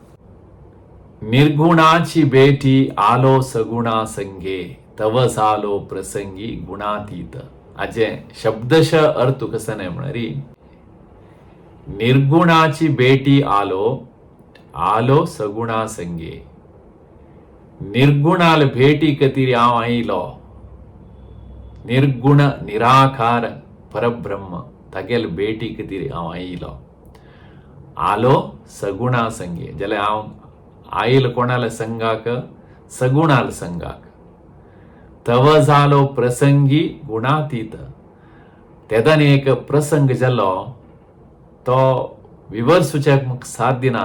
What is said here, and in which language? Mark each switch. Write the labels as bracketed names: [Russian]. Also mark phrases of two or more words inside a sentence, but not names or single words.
[Marathi] निर्गुणाची भेटी आलो सगुणा संगे तव जालो प्रसंगी गुणातीत. [Konkani] हाजे शब्दशः अर्थ कसने म्हणरी [Marathi] निर्गुणाची भेटी आलो आलो सगुणा संगे. [Konkani] निर्गुणाल भेटी कतीरी हांव आयलो. निर्गुण निराकार परब्रह्म तागेल भेटी कतीरी हांव आयलो. [Marathi] आलो सगुणा संगे [Konkani] जाल्यार हांव आयल कोणाल संगाक सगुणाल संगाक. [Marathi] तव जालो प्रसंगी गुणातीत. [Konkani] तेदान एक प्रसंग जालो तो विवरसूचक म्हाका साध्य ना.